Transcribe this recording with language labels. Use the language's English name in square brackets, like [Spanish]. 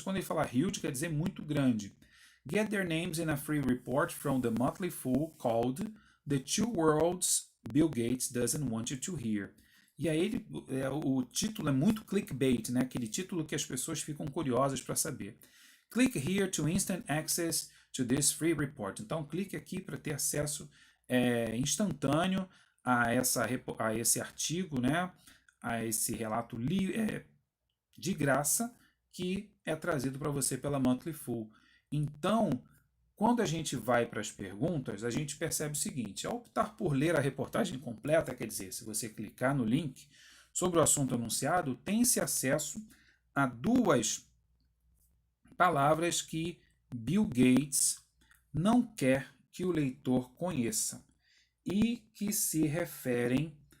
[Portuguese] Quando ele fala huge, quer dizer muito grande. [English] Get their names in a free report from the Motley Fool called The Two Worlds Bill Gates Doesn't Want You to Hear. [Portuguese] E aí o título é muito clickbait, né, aquele título que as pessoas ficam curiosas para saber. [English] Click here to instant access to this free report. [Portuguese] Então, clique aqui para ter acesso instantâneo a esse artigo, né? A esse relato de graça que é trazido para você pela Monthly Full. Então, quando a gente vai para as perguntas, a gente percebe o seguinte: ao optar por ler a reportagem completa, quer dizer, se você clicar no link sobre o assunto anunciado, tem-se acesso a duas palavras que Bill Gates não quer que o leitor conheça e que se referem